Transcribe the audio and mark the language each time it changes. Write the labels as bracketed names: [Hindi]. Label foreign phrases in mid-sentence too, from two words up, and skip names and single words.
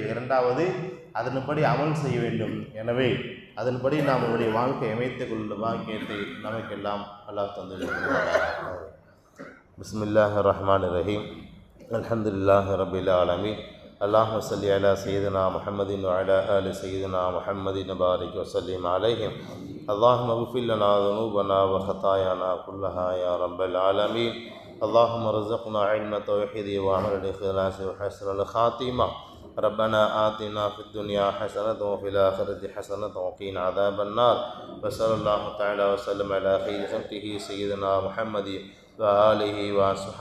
[Tamil] இரண்டாவது, அதன்படி அமல் செய்ய வேண்டும். எனவே அதன்படி நாம் நம்முடைய வாழ்க்கை அமைத்துக் கொள்ள வாக்கியத்தை நமக்கெல்லாம் அல்லாஹ் தந்திருக்கிறார். [Arabic] بسم الله الرحمن الرحيم. الحمد لله رب العالمين. اللهم صل على سيدنا محمد و على آل سيدنا محمد بارك و سلم عليهم. اللهم اغفر لنا ذنوبنا وخطايانا كلها يا رب العالمين. اللهم ارزقنا علم التوحيد وعمل الإخلاص وحسن الخاتمة. ربنا آتنا في الدنيا حسنة وفي الآخرة حسنة وقنا عذاب النار. وصلى الله تعالى وسلم على خير خلقه سيدنا محمد وآله وصحبه أجمعين.